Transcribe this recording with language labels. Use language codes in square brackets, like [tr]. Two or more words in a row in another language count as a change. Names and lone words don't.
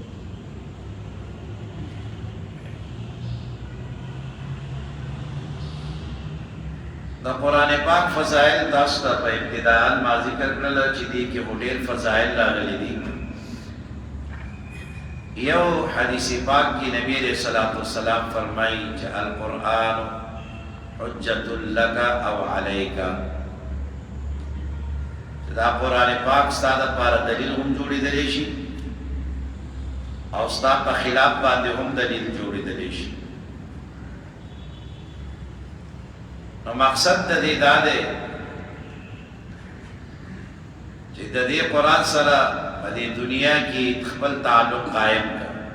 [ps] دا قرآن پاک فضائل تاسو ته په ابتداء ما ذکر کړل چې دې کې ډېر فضائل راغلي دي. یو حدیث پاک کی نبی [ar] علیہ الصلوۃ والسلام [ps] فرمائی کہ [ar] القرآن حجت لک [ps] او علیک، دا قرآن پاک ستا دپاره دلیل هم جوړېدلی شي او ستا په خلاف باندې هم دلیل جوړېدلی شي. نو مقصد د دې دا دی چې د دې قرآن سره په دې دنیا کې خپل تعلق قائم کړه.